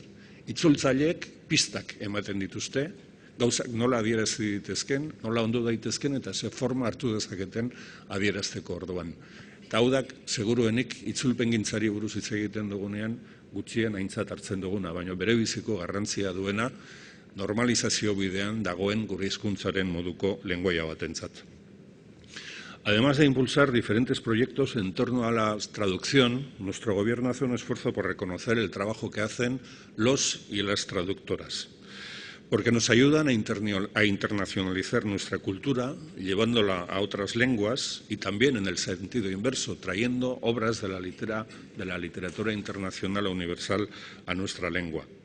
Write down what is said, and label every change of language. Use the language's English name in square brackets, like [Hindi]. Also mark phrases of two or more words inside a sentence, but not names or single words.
[Basque] Itzultzaileek pistak ematen dituzte, gauzak nola adierazi ditezken, nola ondo daitezken eta ze forma hartu dezaketen adierazteko orduan. Eta hau da, seguruenik itzulpengintzari buruz hitz egiten dugunean gutxien aintzat hartzen duguna, baina bere biziko garrantzia duena normalizazio bidean dagoen gure hizkuntzaren moduko lengoaia batentzat. [Spanish] Además de impulsar diferentes proyectos en torno a la traducción, nuestro gobierno hace un esfuerzo por reconocer el trabajo que hacen los y las traductoras, porque nos ayudan a internacionalizar nuestra cultura, llevándola a otras lenguas y también en el sentido inverso, trayendo obras de la literatura internacional o universal a nuestra lengua.